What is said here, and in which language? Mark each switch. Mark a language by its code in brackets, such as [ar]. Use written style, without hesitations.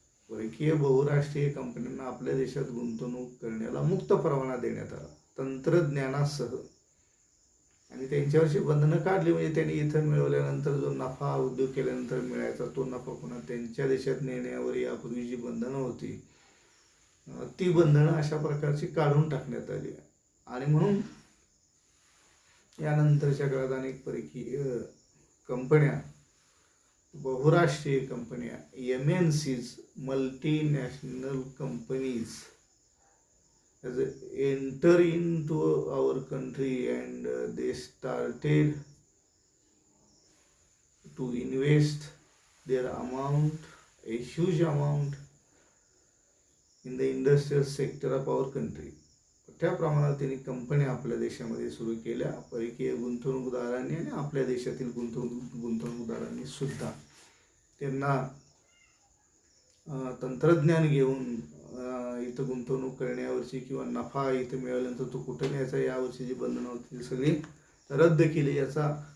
[mr] परकीय बहुराष्ट्रीय कंपन्यांना आपल्या देशात गुंतवणूक करण्याला मुक्त परवाना देण्यात आला तंत्रज्ञानासह. आणि त्यांच्यावरची बंधनं काढली. म्हणजे त्यांनी इथं मिळवल्यानंतर जो नफा, उद्योग केल्यानंतर मिळायचा तो नफा पुन्हा त्यांच्या देशात नेण्यावर यापूर्वी जी बंधनं होती ती बंधनं अशा प्रकारची काढून टाकण्यात आली. आणि म्हणून यानंतरच्या काळात अनेक परकीय कंपन्या, बहुराष्ट्रीय कंपन्या, MNCs, multinational companies [en] as enter into our country and they started to invest their amount, a huge amount in the industrial sector of our country. [mr] मोठ्या प्रमाणात त्यांनी कंपन्या आपल्या देशामध्ये सुरू केल्या. परकीय गुंतवणूकदारांनी आणि आपल्या देशातील गुंतवणूकदारांनी सुद्धा त्यांना तंत्रज्ञान घेऊन इथं गुंतवणूक करण्यावरची किंवा नफा इथं मिळाल्यानंतर तो कुठं न्यायचा यावरची जी बंधनं होती ती सगळी रद्द केली. याचा